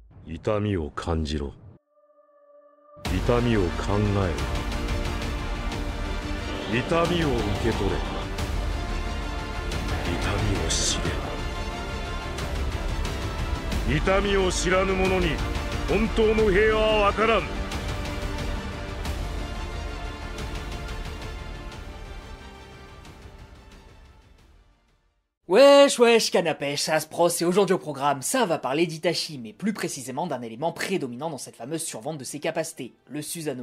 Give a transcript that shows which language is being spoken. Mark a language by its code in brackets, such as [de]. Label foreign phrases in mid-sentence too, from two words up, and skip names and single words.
[ja] 痛みを感じろ。痛みを考えろ。痛みを受け取れ。痛みを知れ。痛みを知らぬ者に本当の平和はわからん。 [fr] Wesh wesh canapèche, ça se pros, et aujourd'hui au programme, ça va parler d'Itachi, mais plus précisément d'un élément prédominant dans cette fameuse survente de ses capacités, le Susanoo.